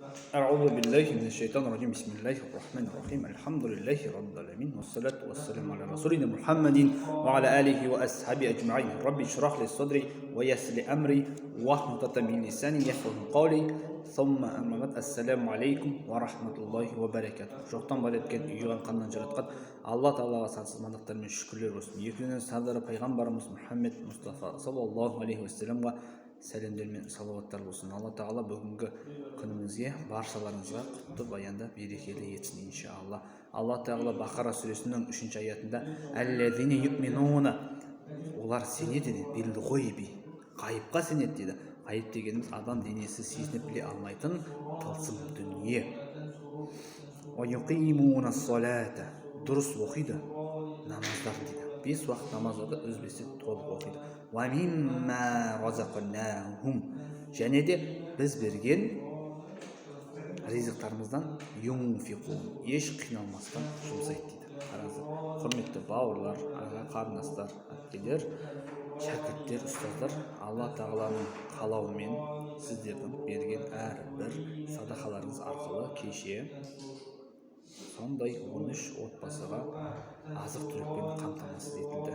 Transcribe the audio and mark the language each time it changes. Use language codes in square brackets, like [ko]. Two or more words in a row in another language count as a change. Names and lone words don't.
[ar] أعوذ بالله من الشيطان الرجيم بسم الله الرحمن الرحيم الحمد لله رب العالمين والصلاة والسلام على رسولنا محمد وعلى آله وأصحابه أجمعين رب اشرح لي صدري ويسر لي أمري واحلل عقدة من لساني يفقهوا قولي ثم أما بعد السلام عليكم ورحمة الله وبركاته. [kk] Жоқтан бар еткен үйген қаннан жаратқан Алла Тағалаға сансыз мадақтар мен шүкірлер болсын. Екеуінің сардары пайғамбарымыз Мұхаммед Мұстафа [ar] صلى الله عليه وسلم [kk] сәлемдер мен салауаттар болсын. Алла Тағала бүгінгі күнімізге баршаларыңызға құтты баянда берекелі етсін иншалла. Алла Тағала Бақара сүресінің 3-ші аятында [ar] الذين يؤمنون, [kk] олар сенеді дейді, [ar] بالغيب, [kk] ғайыпқа сенеді дейді. Ғайып дегеніміз адам денесі сезініп біле алмайтын тылсым дүние. [ar] ويقيمون الصلاة, [kk] дұрыс оқиды намаздарын дейді. 5 уақыт намаз оқиды, үзбестен толық оқиды. [ar] ومما رزقناهم, [kk] және де біз берген ризықтарымыздан юнфиқун, еш қиналмастан жұмсайды дейді. Қараңыздар, құрметті бауырлар, аға қарындастар, әпкелер, шәкірттер, ұстаздар, Алла Тағаланың қалауымен сіздердің берген әрбір садақаларыңыз арқылы кеше сондай 13 отбасыға азық-түлікпен қамтамасыз етілді.